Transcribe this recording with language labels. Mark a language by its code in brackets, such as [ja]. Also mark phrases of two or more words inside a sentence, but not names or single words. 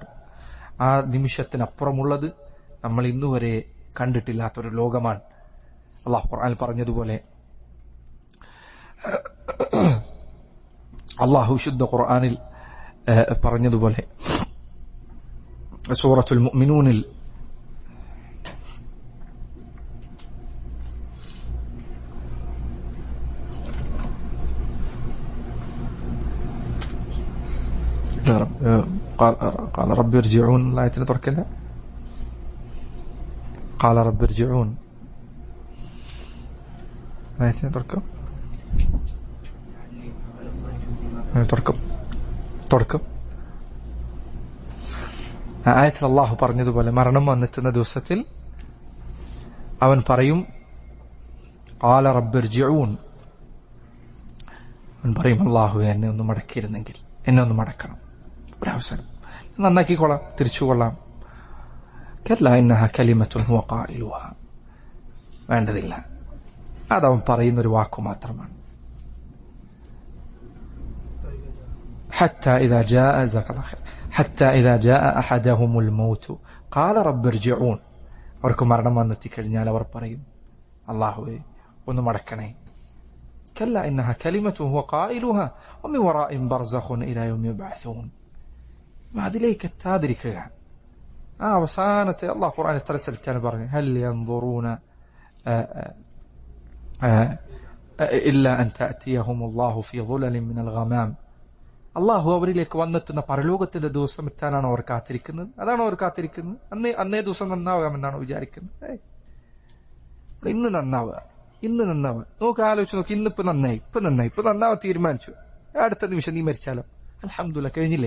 [ml] ആ നിമിഷത്തിനപ്പുറമുള്ളത് നമ്മൾ ഇന്നുവരെ കണ്ടിട്ടില്ലാത്തൊരു ലോകമാണ്. അല്ലാഹു ഖുർആനിൽ പറഞ്ഞതുപോലെ, അല്ലാഹു ശുദ്ധ ഖുർആനിൽ പറഞ്ഞതുപോലെ സൂറത്തുൽ മുഅ്മിനൂനിൽ [ar] قال رب ارجعون [ml] ആയത്തിനെ തുറക്കില്ല. [ar] قال رب ارجعون [ml] ആയത്തിനെ തുറക്കും. ആയത്തിൽ അല്ലാഹു പറഞ്ഞതുപോലെ മരണം വന്നെത്തുന്ന ദിവസത്തിൽ അവൻ പറയും, [ar] قال رب ارجعون, [ml] അവൻ പറയും, അല്ലാഹു എന്നെ ഒന്ന് മടക്കിയിരുന്നെങ്കിൽ, എന്നെ ഒന്ന് മടക്കണം, ഒരവസരം നന്നാക്കിക്കൊള്ളാം, തിരിച്ചുകൊള്ളാം. [ar] كلا إنها كلمة هو قائلها, [ml] വേണ്ടതില്ല, അതവൻ പറയുന്നൊരു വാക്കു മാത്രമാണ്. [ar] حتى إذا جاء أحدهم الموت قال رب ارجعون, [ml] അവർക്ക് മരണം വന്നെത്തിക്കഴിഞ്ഞാൽ അവർ പറയും, അല്ലാഹുവേ ഒന്ന് മടക്കണേ. [ar] كلا إنها كلمة هو قائلها ومن ورائهم برزخ إلى يوم يبعثون. [ml] അതിലേക്ക് എത്താതിരിക്കുക. അവസാനത്തെ അല്ലാഹു ഖുർആനിൽ എത്ര സ്ഥലത്താണ് പറഞ്ഞത്, [ar] هل ينظرون إلا أن تأتيهم الله في ظلل من الغمام. [ml] അള്ളാഹു അവരിലേക്ക് വന്നെത്തുന്ന പരലോകത്തിന്റെ ദിവസം എത്താനാണ് അവർ കാത്തിരിക്കുന്നത്. അതാണോ അവർ കാത്തിരിക്കുന്നത്? അന്നേ ദിവസം നന്നാവാമെന്നാണോ വിചാരിക്കുന്നത്? ഇന്ന് നന്നാവുക. നോക്ക്, ആലോചിച്ച് നോക്ക്. ഇന്നിപ്പോ നന്നായി, ഇപ്പൊ നന്നാവാൻ തീരുമാനിച്ചു. അടുത്ത നിമിഷം നീ മരിച്ചാലോ? അൽഹംദുലില്ലാഹ്, കഴിഞ്ഞില്ലേ?